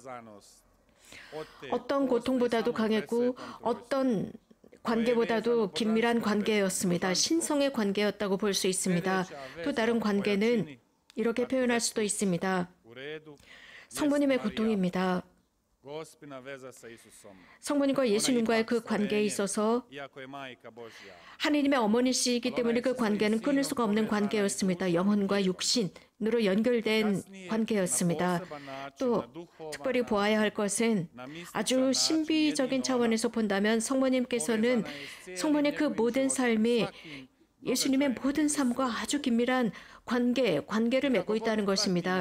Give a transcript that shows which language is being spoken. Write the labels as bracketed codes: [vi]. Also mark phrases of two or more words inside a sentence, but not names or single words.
[ko] 어떤 고통보다도 강했고 어떤 관계보다도 긴밀한 관계였습니다. 신성의 관계였다고 볼 수 있습니다. 또 다른 관계는 이렇게 표현할 수도 있습니다. 성모님의 고통입니다. [hr] Gospina veza sa Isusom. [ko] 성모님과 예수님과의 그 관계에 있어서 [hr] Iako je majka Božja. [ko] 하느님의 어머니시기 때문에 그 관계는 끊을 수가 없는 관계였습니다. 영혼과 육신으로 연결된 관계였습니다. 또 특별히 보아야 할 것은 아주 신비적인 차원에서 본다면 성모님께서는 성모님의 그 모든 삶이 예수님의 모든 삶과 아주 긴밀한 관계를 맺고 있다는 것입니다.